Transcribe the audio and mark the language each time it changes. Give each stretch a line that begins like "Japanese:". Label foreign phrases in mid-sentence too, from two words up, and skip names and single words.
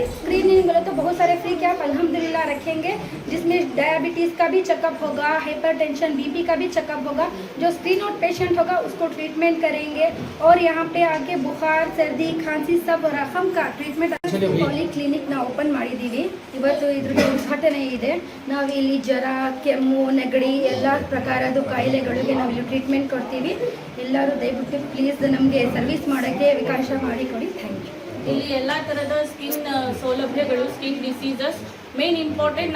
Hindi: स्क्रीनिंग बोले तो बहुत सारे
English: free camp
Hindi: अल्हम्दुलिल्लाह रखेंगे, जिसमें डायबिटीज़ का भी चेकअप होगा, हाइपरटेंशन, बीपी का भी चेकअप होगा। जो
English: screen out patient
Hindi: होगा उसको ट्रीटमेंट करेंगे और यहाँ पे आके बुखार, सर्दी, खांसी सब रकम का ट्रीटमेंट
English: poly clinic
Hindi: ना ओपन ಮಾಡಿದ್ದೀವಿ।
Kannada: ಇವತ್ತು ಇದ್ರದ್ದು ಉದ್ಘಾಟನೆ ಇದೆ। ನಾವು ಇಲ್ಲಿ ಜ್ವರ, ಕೆಮ್ಮು, ನೆಗಡಿ ಎಲ್ಲ ಪ್ರಕಾರದ ಕಾಯಿಲೆಗಳಿಗೆ ನಾವು ಇಲ್ಲಿ ಟ್ರೀಟ್ಮೆಂಟ್ ಕೊಡ್ತೀವಿ। ಎಲ್ಲರೂ ದಯವಿಟ್ಟು ಪ್ಲೀಸ್ ನಮಗೆ ಸರ್ವಿಸ್ ಮಾಡೋಕ್ಕೆ ಅವಕಾಶ ಮಾಡಿಕೊಡಿ.
English: thank you.
Kannada: ಇಲ್ಲಿ ಎಲ್ಲ ಥರದ ಸ್ಕಿನ್ ಸೌಲಭ್ಯಗಳು,
English: skin diseases main important.